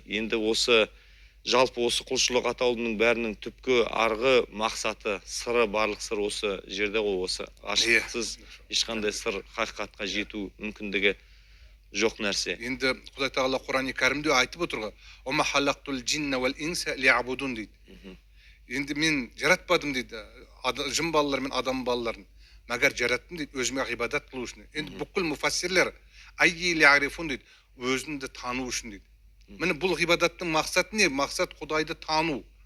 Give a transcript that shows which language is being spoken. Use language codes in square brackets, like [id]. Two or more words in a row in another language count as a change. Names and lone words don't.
[kk] Енді осы жалпы осы құлшылық атаулының бәрінің түпкі арғы мақсаты, сыры, барлық сыр осы жерде ғой, осы ғашықтықсыз ешқандай сыр хақиқатқа жету мүмкіндігі жоқ нәрсе. Енді Құдай Тағала Құран-ы Кәрімде айтып отырға, [ar] «وما خلقت الجن والإنس ليعبدون» [kk] дейді. Енді мен жаратпадым дейді, жын балалар мен адам балаларын, мәгер жараттым дейді, өзіме ғибадат қылу үшін. Енді бүкіл мұфассирлер [ar] أي ليعرفون [kk] дейді, өзіңді тану үшін дейді. Міне бұл ғибадаттың мақсаты не? Мақсат Құдайды тану.